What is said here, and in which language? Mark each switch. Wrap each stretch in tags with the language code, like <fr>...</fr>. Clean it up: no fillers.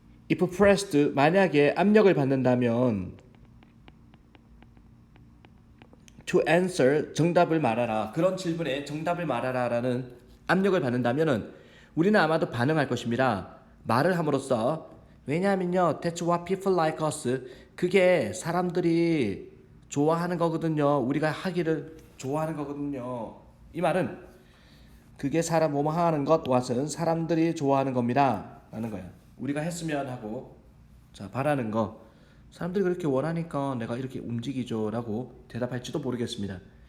<en>If pressed,</en> <ko>만약에 압력을 받는다면</ko> <en>to answer,</en> <ko>정답을 말하라. 그런 질문에 정답을 말하라라는 압력을 받는다면은 우리는 아마도 반응할 것입니다. 말을 함으로써 왜냐하면요,</ko> <en>that's what people like us.</en> <ko>그게 사람들이 좋아하는 거거든요. 우리가 하기를 좋아하는 거거든요. 이 말은 그게 사람 뭐뭐 하는 것 what은 사람들이 좋아하는 겁니다 라는 거야. 우리가 했으면 하고 자 바라는 거 사람들이 그렇게 원하니까 내가 이렇게 움직이죠 라고 대답할지도 모르겠습니다.</ko>